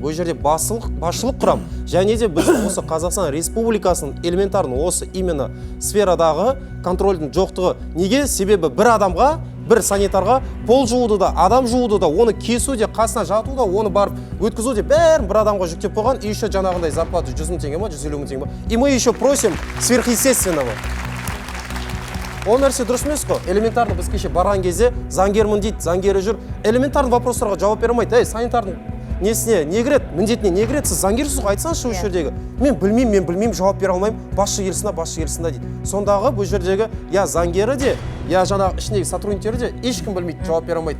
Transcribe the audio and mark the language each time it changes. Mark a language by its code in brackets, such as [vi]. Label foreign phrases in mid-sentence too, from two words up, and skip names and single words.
[kk] Бұл жерде басшылық құрам. Және де біз осы Қазақстан Республикасының элементарный осы именно сферадағы контрольдің жоқтығы. Неге? Себебі бір адамға, бір санитарға пол жууды да, адам жууды да, оны кесу де, қасына жату да, оны барып өткізу де бәрін бір адамға жүктеп қойған. [ru] И еще [kk] жаңағындай зарплата 100 000 теңге ма, 150 000 теңге ма. [ru] И мы еще просим сверхъестественного. [kk] Ол нәрсе дұрыс емес қой. Элементарно біз кеше барған кезде заңгермін дейді, заңгері жүр. Элементарно вопростарға жауап бере алмайды. Санитардың несіне не кіреді, міндетіне не кіреді? Сіз заңгерсіз ғой, айтсаңызшы осы жердегі. Мен білмеймін, жауап бере алмаймын. Басшы келсін дейді. Сондағы бұл жердегі я заңгері де, я жаңағы ішіндегі сотрудниктері де ешкім білмейді, жауап бере алмайды.